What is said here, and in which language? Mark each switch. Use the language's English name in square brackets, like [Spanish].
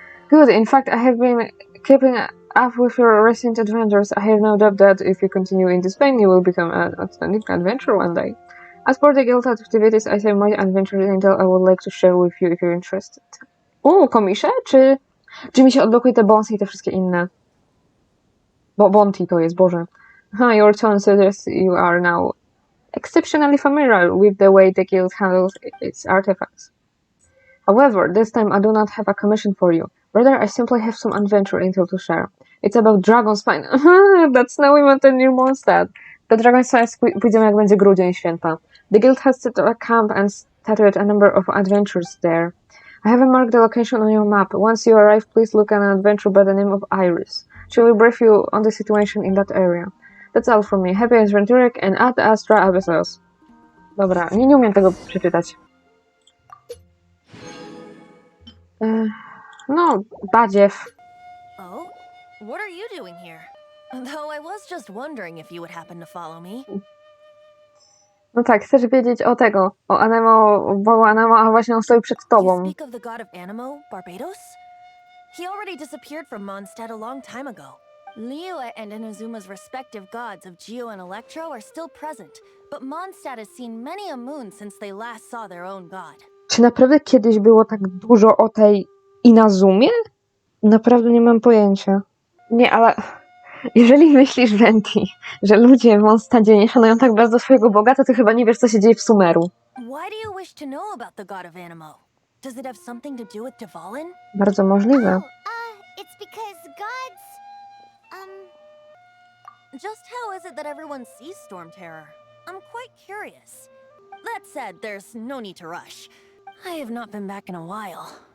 [English] Good, in fact, I have been keeping up with your recent adventures. I have no doubt that if you continue in this vein, you will become an outstanding adventurer one day. As for the guild activities, I have my adventures intel I would like to share with you if you're interested. [Polish] Komisze? Czy mi się odblokuje te bonusy i te wszystkie inne? Bo Bonti to jest, Boże. [English] Your tone suggests you are now exceptionally familiar with the way the guild handles its artifacts. However, this time I do not have a commission for you. Rather, I simply have some adventure intel to share. It's about Dragon Spine. That's Snowy Mountain near Mondstadt. [Polish] Do Dragon Spine pójdziemy jak będzie grudzień święta. [English] The guild has set up a camp and started a number of adventures there. I haven't marked the location on your map. Once you arrive, please look at an adventure by the name of Iris. She will brief you on the situation in that area. That's all from me. Happy adventuring and ad astra abyssals. [Polish] Dobra, nie umiem tego przeczytać. No, badziew. [English] Oh? What are you doing here? Though I was just wondering if you would happen to follow me. [Polish] No tak, chcesz wiedzieć o Anemo, bo Anemo, a właśnie on stoi przed [English] You [Polish] tobą. [English] speak of the god of Anemo, Barbados? He already disappeared from Mondstadt a long time ago. Liyue and Inazuma's respective gods of Geo and Electro are still present, but Mondstadt has seen many a moon since they last saw their own god. [Polish] Czy naprawdę kiedyś było tak dużo o tej Inazumie? Naprawdę nie mam pojęcia. Nie, ale jeżeli myślisz, Venti, że ludzie w Mondstadzie nie szanują tak bardzo swojego Boga, to ty chyba nie wiesz, co się dzieje w Sumeru. [English] Why do you wish to know about the god of Anemo? Does it have something to do with Dvalin? [Polish] Bardzo możliwe. [English] It's because gods, Just how is it that everyone sees Storm Terror? I'm quite curious. That said, there's no need to rush. I have not been back in a while.